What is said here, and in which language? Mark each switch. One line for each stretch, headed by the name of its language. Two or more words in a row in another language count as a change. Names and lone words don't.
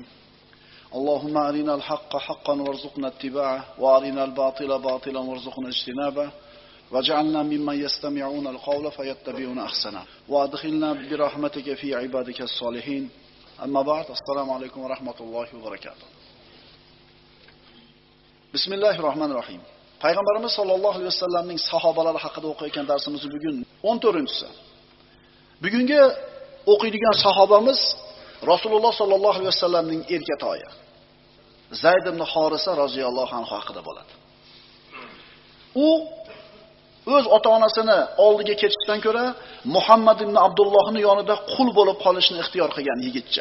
Arabic: اللهم أرنا الحق حقا وارزقنا اتباعه وأرنا الباطل باطلا وارزقنا اجتنابه واجعلنا ممن يستمعون القول فيتبعون أحسنه وأدخلنا برحمتك في عبادك الصالحين. أما بعد السلام عليكم ورحمة الله وبركاته. بسم الله الرحمن الرحيم.
Uzbek: Payg'ambarimiz
Arabic: صلى الله عليه
Uzbek: vasallamning sahobalari haqida o'qiyotgan darsimiz bugun 14-si. Bugungi o'qiydigan sahobamiz Rasululloh
Arabic: صلى الله عليه
Uzbek: vasallamning erkatoyi Zayd ibn Horisa
Arabic: رضي الله عنه
Uzbek: haqida bo'ladi. U o'z ota-onasini oldiga ketishdan ko'ra Muhammad ibn Abdullohning yonida qul bo'lib qolishni ixtiyor qilgan yigitcha.